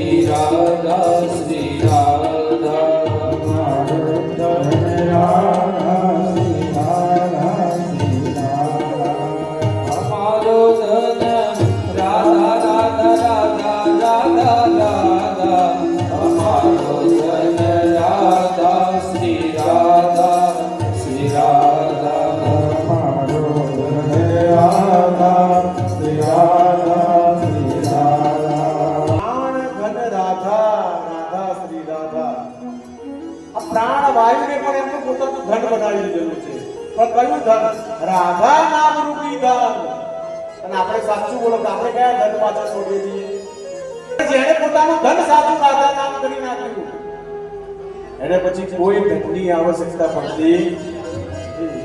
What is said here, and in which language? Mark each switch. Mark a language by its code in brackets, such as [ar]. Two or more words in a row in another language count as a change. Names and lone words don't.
[hi] राधा श्री राधा हमारो धन राधा श्री राधा श्री राधा हमारो धन राधा राधा राधा राधा हमारो धन राधा श्री राधा श्री राधा हमारो धन राधा श्री राधा श्री राधा प्राण धन राधा राधा श्री राधा [gu] આ પ્રાણ વાયુને પણ એમનું પોતાનું ધન બનાવી દીધેલું છે પણ કયું ધન રાધા નામ રૂપી ધન અને આપણે સાચું બોલો કે આપણે કયા ધન પાછળ છોડીએ છીએ જેણે પોતાનું ધન સાચું રાધા નામ કરી નાખ્યું એને પછી કોઈ ધનની આવશ્યકતા પડતી નથી.